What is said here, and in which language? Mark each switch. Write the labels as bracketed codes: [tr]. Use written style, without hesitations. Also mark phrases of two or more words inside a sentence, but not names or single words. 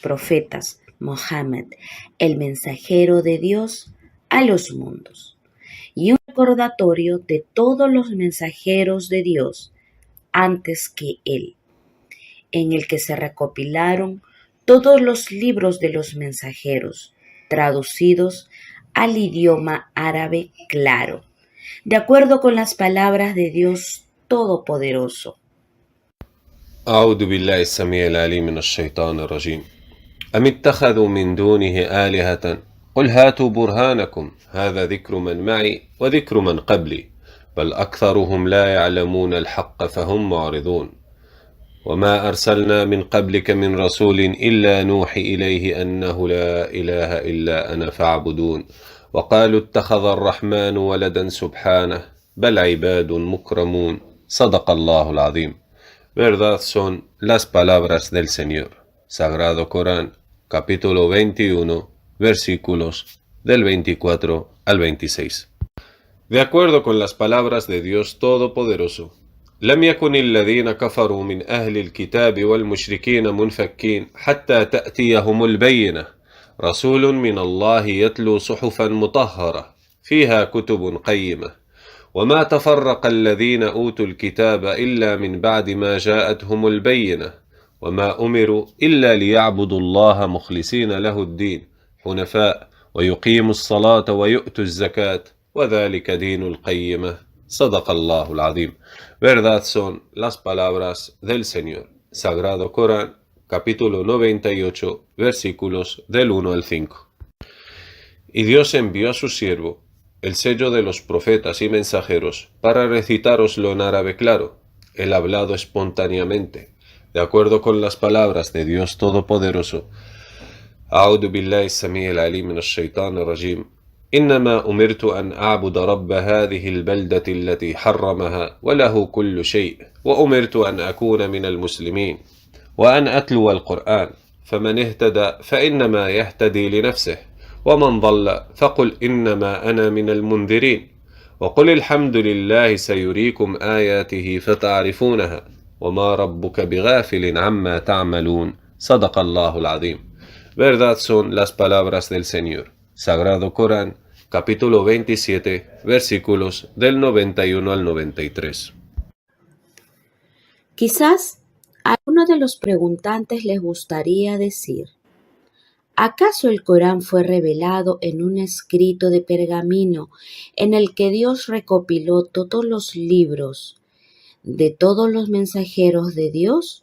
[es] profetas Mohammed, el mensajero de Dios, a los mundos, y un recordatorio de todos los mensajeros de Dios antes que él, en el que se recopilaron todos los libros de los mensajeros, traducidos al idioma árabe claro, de acuerdo con las palabras de Dios Todopoderoso. [ar] أعوذ بالله السميع العليم من الشيطان الرجيم. أم اتخذوا من دونه آلهة قل هاتوا برهانكم هذا ذكر من معي وذكر من قبلي بل أكثرهم لا يعلمون الحق فهم معرضون وما أرسلنا من قبلك من رسول إلا نوحي إليه أنه لا إله إلا أنا فاعبدون وقالوا اتخذ الرحمن ولدا سبحانه بل عباد مكرمون صدق الله العظيم. [es] Verdad son las palabras del Señor. Sagrado Corán, capítulo 21, versículos del 24 al 26. De acuerdo con las palabras de Dios Todopoderoso, [ar] لم يكن الذين كفروا من أهل الكتاب والمشركين منفكين حتى تأتيهم البينة رسول من الله يتلو صحفا مطهرة فيها كتب قيمة وما تفرق الذين أوتوا الكتاب إلا من بعد ما جاءتهم البينة وما أمروا إلا ليعبدوا الله مخلصين له الدين حنفاء ويقيموا الصلاة ويؤتوا الزكاة وذلك دين القيمة صدق الله العظيم. [es] Verdad son las palabras del Señor. Sagrado Corán, capítulo 98, versículos del 1 al 5. Y Dios envió a su siervo, el sello de los profetas y mensajeros, para recitaroslo en árabe claro, el hablado espontáneamente, de acuerdo con las palabras de Dios Todopoderoso. [ar] أعوذ بالله السميع العليم من الشيطان الرجيم. إنما أمرت أن أعبد رب هذه البلدة التي حرمها وله كل شيء وأمرت أن أكون من المسلمين وأن أتلو القرآن فمن اهتدى فإنما يهتدي لنفسه ومن ضل فقل إنما أنا من المنذرين وقل الحمد لله سيريكم آياته فتعرفونها وما ربك بغافل عما تعملون صدق الله العظيم. [es] Verdad son las palabras del Señor. Sagrado Corán, capítulo 27, versículos del 91 al 93. Quizás A uno de los preguntantes les gustaría decir: ¿acaso el Corán fue revelado en un escrito de pergamino en el que Dios recopiló todos los libros de todos los mensajeros de Dios?